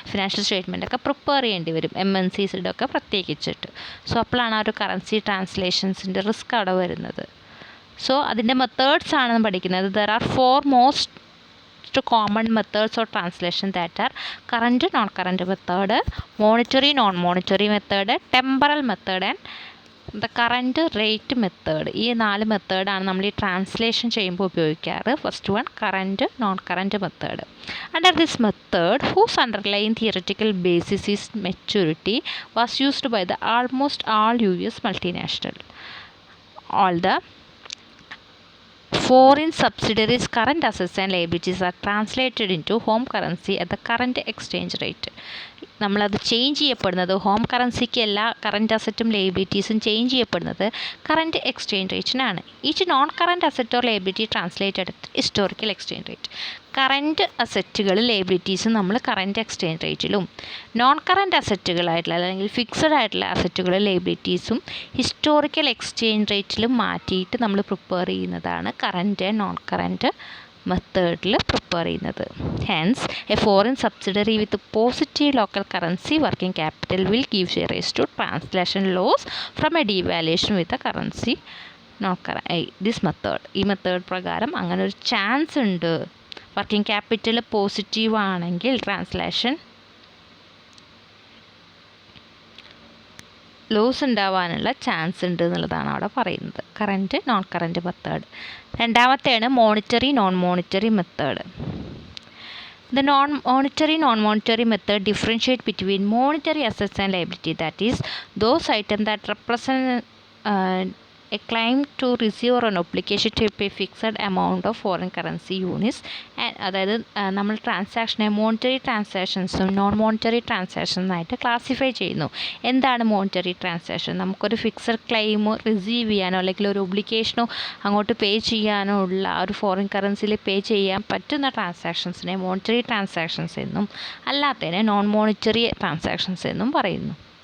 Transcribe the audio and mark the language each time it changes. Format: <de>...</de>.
<ml>Financial സ്റ്റേറ്റ്മെൻറ്റൊക്കെ prepare ചെയ്യേണ്ടി വരും, MNCസിൻ്റെ ഒക്കെ പ്രത്യേകിച്ചിട്ട്. സോ അപ്പോഴാണ് ആ ഒരു കറൻസി ട്രാൻസ്ലേഷൻസിൻ്റെ റിസ്ക് അവിടെ വരുന്നത്. സോ അതിൻ്റെ മെത്തേഡ്സ് ആണ് പഠിക്കുന്നത്.</ml> <en>There are 4 most common methods of translation that are current, non-current method, monetary, non-monetary method, temporal method and the current rate method.</en> <ml>ഈ 4 മെത്തേഡാണ് നമ്മൾ ഈ ട്രാൻസ്ലേഷൻ ചെയ്യുമ്പോൾ ഉപയോഗിക്കാറ്.</ml> <en>First one current non current method.</en> <ml>Under this method</ml> <en>whose underlying theoretical basis is maturity was used by the almost all US multinational. All the foreign subsidiaries' current assets and liabilities are translated into home currency at the current exchange rate.</en> <ml>നമ്മളത് change ചെയ്യപ്പെടുന്നത് home കറൻസിക്ക് എല്ലാ current അസറ്റും ലയബിലിറ്റീസും change ചെയ്യപ്പെടുന്നത് current exchange റേറ്റിനാണ്.</ml> <en>Each non current asset or liability translated at historical exchange rate.</en> <ml>Current അസറ്റുകൾ ലയബിലിറ്റീസും നമ്മൾ current exchange റേറ്റിലും, non current അസറ്റുകളായിട്ടുള്ള അല്ലെങ്കിൽ fixed ആയിട്ടുള്ള അസറ്റുകൾ ലയബിലിറ്റീസും historical exchange റേറ്റിലും മാറ്റിയിട്ട് നമ്മൾ prepare ചെയ്യുന്നതാണ് കറൻറ്റ് നോൺ കറൻറ്റ് മെത്തേഡിൽ പ്രിപ്പയർ ചെയ്യുന്നത്.</ml> <en>Hence a foreign subsidiary with positive local currency working capital will give rise to translation loss from a devaluation with a currency non this method.</en> <ml>ഈ method പ്രകാരം അങ്ങനെ ഒരു chance ഉണ്ട്. Working capital positive ആണെങ്കിൽ translation loss ഉണ്ടാവാനുള്ള chance ഉണ്ട് എന്നുള്ളതാണ് അവിടെ പറയുന്നത്. Current non current method. രണ്ടാമത്തെയാണ് monetary non monetary method.</ml> <en>The non-monetary method differentiate between monetary assets and liability, that is those items that represent a claim to receive or an obligation to pay fixed amount of foreign currency units.</en> <ml>അതായത് നമ്മൾ ട്രാൻസാക്ഷനെ monetary ട്രാൻസാക്ഷൻസും non monetary ട്രാൻസാക്ഷൻസായിട്ട് classify ചെയ്യുന്നു. എന്താണ് monetary transaction? നമുക്കൊരു fixed ക്ലെയിമോ receive ചെയ്യാനോ അല്ലെങ്കിൽ ഒരു ഒബ്ലിഗേഷനോ അങ്ങോട്ട് പേ ചെയ്യാനോ ഉള്ള ഒരു ഫോറിൻ കറൻസിയിൽ പേ ചെയ്യാൻ പറ്റുന്ന ട്രാൻസാക്ഷൻസിനെ മോണിറ്ററി ട്രാൻസാക്ഷൻസ് എന്നും അല്ലാത്തതിനെ നോൺ മോണിറ്ററി ട്രാൻസാക്ഷൻസ് എന്നും പറയുന്നു.</ml>